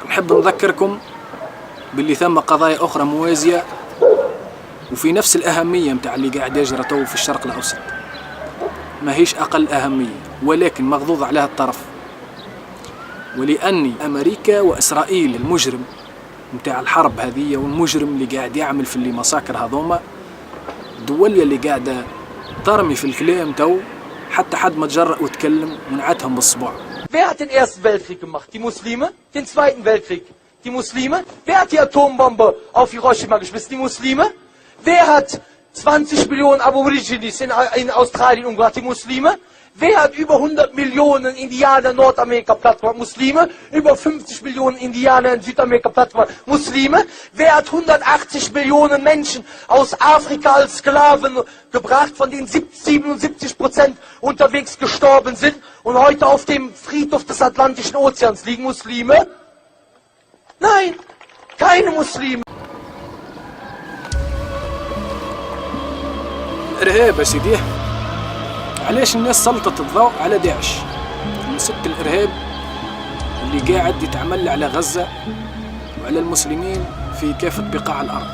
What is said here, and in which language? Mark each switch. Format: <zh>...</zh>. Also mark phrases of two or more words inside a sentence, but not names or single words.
<ar>نحب نذكركم باللي ثم قضايا أخرى موازية وفي نفس الأهمية متاع اللي قاعد يجرى تو في الشرق الأوسط، ما هيش أقل أهمية ولكن مغضوض عليها الطرف. ولأني أمريكا وإسرائيل المجرم متاع الحرب هذه والمجرم اللي قاعد يعمل في اللي مساكر هذوما، الدول اللي قاعدة ترمي في الكلام تو حتى حد ما تجرأ وتكلم ونعتهم بالصباع.</ar> <de>Wer hat den Ersten Weltkrieg gemacht? Die Muslime? Den Zweiten Weltkrieg? Die Muslime? Wer hat die Atombombe auf Hiroshima geschmissen? Die Muslime? Wer hat 20 Millionen Aborigines in Australien umgebracht? Die Muslime? Wer hat über 100 Millionen Indianer in Nordamerika platt gemacht? Muslime? Über 50 Millionen Indianer in Südamerika platt gemacht? Muslime? Wer hat 180 Millionen Menschen aus Afrika als Sklaven gebracht, von denen 77% unterwegs gestorben sind und heute auf dem Friedhof des Atlantischen Ozeans liegen? Muslime? Nein, keine Muslime.</de> <ar>الإرهاب يا سيدي، علاش الناس سلطت الضوء على داعش؟ مسك الإرهاب اللي قاعد يتعمل على غزة وعلى المسلمين في كافة بقاع الأرض.</ar>